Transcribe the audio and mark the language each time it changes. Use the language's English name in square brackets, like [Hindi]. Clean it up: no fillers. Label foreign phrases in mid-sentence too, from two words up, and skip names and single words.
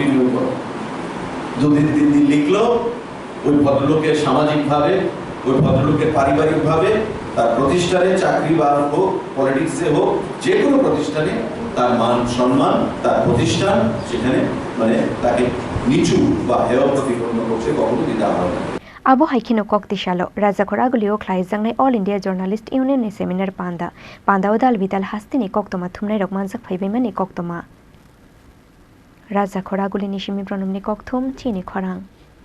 [Bangla] দুদিন তিন দিন লিখলো, ওই ভদ্রলোকের সামাজিক ভাবে, ওই ভদ্রলোকের পারিবারিক ভাবে, তার প্রতিষ্ঠানে চাকরি বা হোক, পলিটিক্সে হোক, যে কোনো প্রতিষ্ঠানে তার মান সম্মান, তার প্রতিষ্ঠান, সেখানে মানে তাকে নিচু বা হেয় প্রতিপন্ন করতে কখনো দিতে হয় না। [Kok Borok] Abo haikino kokti shalo, Raja Khoragulio Khlaijakha All India Journalist Union ni Seminar Panda Odal Vidal Hastini Koktoma Thumnairok Manzak Paibemani Koktoma. Raja Khoraguli Nishimi Pranumni Kokthum, Chini Khorang.